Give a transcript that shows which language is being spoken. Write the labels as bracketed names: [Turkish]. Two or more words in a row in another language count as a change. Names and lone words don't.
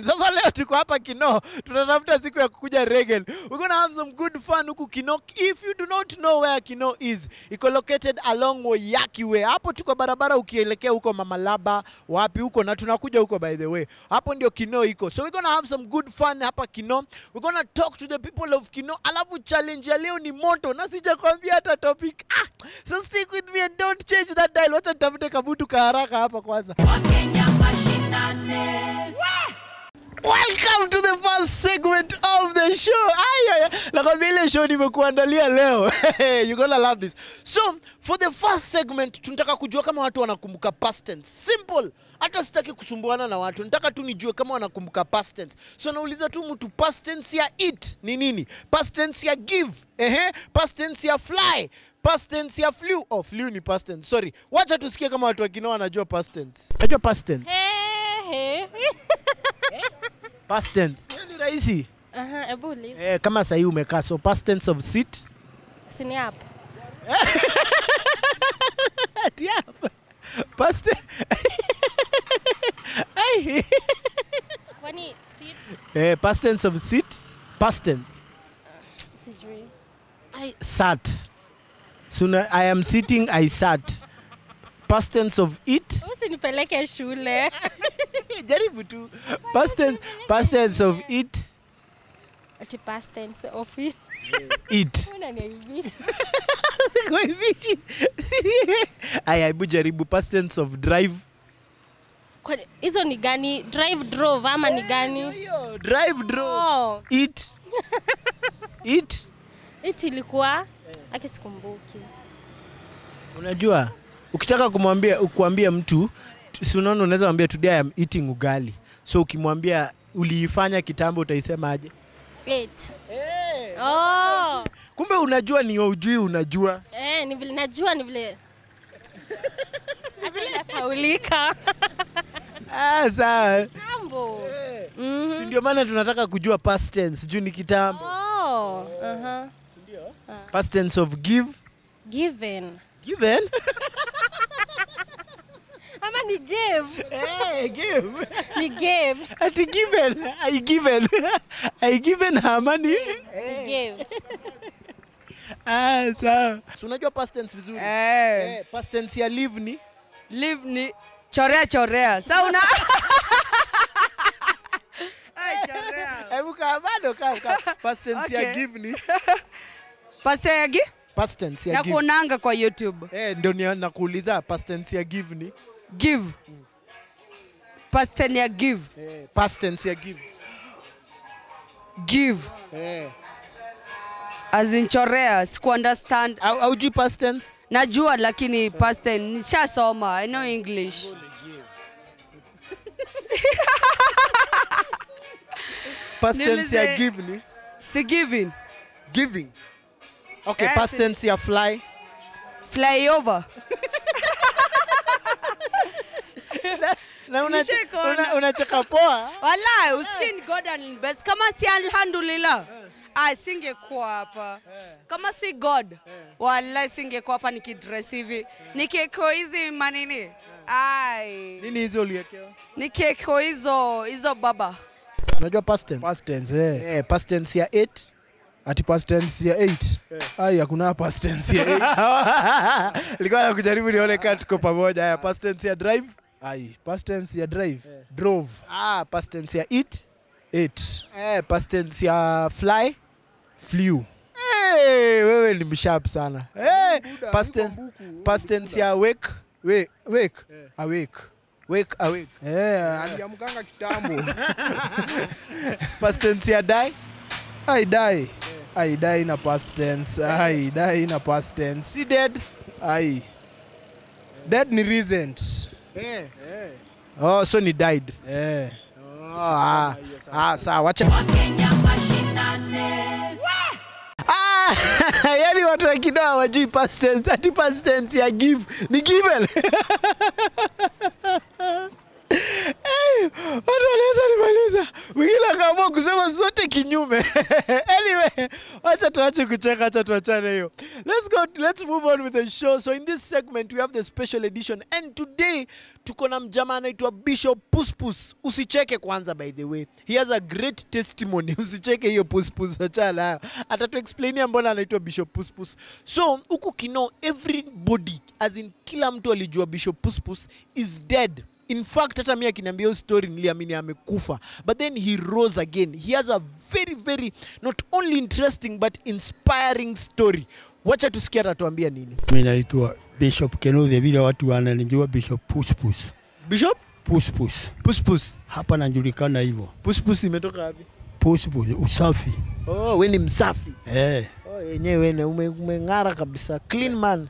[Swahili] Sasa leo tuko hapa Kino, tunatafuta siku ya kukuja Regen. [English] We're going to have some good fun huku Kino. If you do not know where Kino is, iko located along Woyaki Way. [Swahili] Hapo tuko barabara ukielekea huko Mamalaba, wapi huko, na tunakuja huko [English] by the way. [Swahili] Hapo ndio Kino iko. [English] So we're going to have some good fun hapa Kino. We're going to talk to the people of Kino. [Swahili] Alafu challenge ya leo ni moto, na sijakwambia hata topic. [English] So stick with me and don't change that dial. [Swahili] Wacha nitafute kabutu kaharaka hapa kwanza. Wakenya Mashinani. [English] Welcome to the first segment of the show. [Swahili] Nakwambia ile show nimekuandalia leo. [English] You're gonna love this. So, for the first segment, [Swahili] tunataka kujua kama watu wanakumbuka [English] past tense. [Swahili] Simple. Hata sitaki kusumbuana na watu. Nataka tu nijue kama wanakumbuka [English] past tense. [Swahili] So nauliza tu mtu [English] past tense [Swahili] ya eat ni nini? [English] Past tense [Swahili] ya give. [English] Past tense [Swahili] ya fly. [English] Past tense [Swahili] ya flew. Oh, flew ni [English] past tense. Sorry. [Swahili] Wacha tusikie kama watu wakina wanajua [English] past tense. [Swahili] Unajua [English] past tense? Past tense. [Swahili] Ni rahisi. Ebuli. Kama sasa hivi umekaa, [English] so past tense of sit. [Swahili] Sini hapa. Ati hapa. Past Kwani sit? [English] Past tense of sit. Past tense. [Swahili] Sijui. [English] I sat. So I am sitting, I sat. Past tense of eat. [Swahili] Usinipeleke shule. Jaribu tu. [English] Past tense of eat. Ati past tense of eat. Eat. [Swahili] Unaniaibisha. Sikuibishi. Hebu jaribu [English] past tense of drive. [Swahili] Kwani hizo ni gani? [English] Drive, drove [Swahili] ama ni gani? [English] Drive, drove. Oh. Eat. Eat. [Swahili] Eat ilikuwa akisikumbuki. Unajua, ukitaka kuambia mtu, si unaona unaweza mwambia [English] today I am eating [Swahili] ugali. So ukimwambia uliifanya kitambo utaisema aje? [English] Eat. Oh. [Swahili] Kumbe unajua ni ujui unajua. Ni vile najua ni vile. Vile saulika. Sawa. Kitambo. Si ndio maana tunataka kujua [English] past tense, [Swahili] juu ni kitambo. Si ndio? [English] Past tense of give. Given. Given? [Swahili] Ama ni give. [English] Give. [Swahili] Ni give. [English] Ati given. I given her money. [Swahili] Ni give. Sawa. So unajua [English] past tense [Swahili] vizuri? [English] Past tense [Swahili] ya live ni? Live ni chorea. Sasa una chorea. Hebu bado [English] past tense [Swahili] ya give ni? [English] Past tense [Swahili] ya give? [English] Past tense [Swahili] ya give. Nakuonanga kwa YouTube. Ndio nakuuliza [English] past tense [Swahili] ya give ni? [English] Give. Past tense [Swahili] ya give. [English] Past tense [Swahili] ya give. [English] Give. [Swahili] Azinchorea, siku understand. Haujui [English] past tense? [Swahili] Najua lakini [English] past tense [Swahili] nishasoma. [English] I know English. Past tense [Swahili] ya give ni? Si giving. [English] Giving. Okay, Yes, past tense [Swahili] ya fly. [English] Fly over. [Swahili] Na Nishekona. unacheka poa. Wallahi, usikini [English] God and best. [Swahili] Kama si alhamdulillah. Singekuwa hapa. Kama si God. Wallahi singekuwa hapa nikidress hivi. Nikeko hizi manini. Nini hizo uliwekewa? Nikeko hizo baba. Unajua [English] past tense? Past tense, Past tense [Swahili] ya 8. Ati [English] past tense [Swahili] ya 8. Ai, hakuna [English] past tense [Swahili] ya 8. Nilikuwa nakujaribu nione kama tuko pamoja. Haya, [English] past tense [Swahili] ya drive. Ai, [English] past tense [Swahili] ya [English] drive. Drove. Past tense [Swahili] ya eat. 8. [English] Past tense [Swahili] ya fly. [English] Flew. [Swahili] Wewe ni msharp sana. [English] Past tense [Swahili] ya wake. [English] Wake. Awake. Wake awake. [Swahili] Aliamkanga kitambo. [English] Past tense [Swahili] ya die. [English] I die. I die na past tense. I die na past tense. [Swahili] Si dead. Ai. Dead ni recent. Oh, so ni died. Sawa, wacha. Yani watu wa kidoa hawajui past tense. Ati [English] past tense [Swahili] ya give ni given. Watu wanaweza nimaliza. Mwingine akaamua kusema zote kinyume. Anyway, wacha tuache kucheka, wacha tuachane hiyo. [English] Let's move on with the show. So in this segment we have the special edition and today [Swahili] tuko na mjamaa anaitwa Bishop Puspus. Usicheke kwanza, [English] by the way. He has a great testimony. [Swahili] Usicheke hiyo Puspus, achana nayo. Atatuexplainia mbona anaitwa Bishop Puspus. [English] So [Swahili] huku kino [English] everybody, as in [Swahili] kila mtu alijua [English] Bishop Puspus is dead. In fact, [Swahili] hata mimi akiniambia hiyo story niliamini amekufa. [English] But then he rose again. He has a very, very, not only interesting but inspiring story. [Swahili] Wacha tusikia atatuambia nini. Mimi naitwa Bishop Kenoze, vile watu wananijua Bishop Puspus. Bishop? Puspus. Puspus. Hapa najulikana hivyo. Puspus imetoka wapi? Puspus, usafi. Wewe ni msafi. Yenyewe Umeng'ara kabisa. Clean man.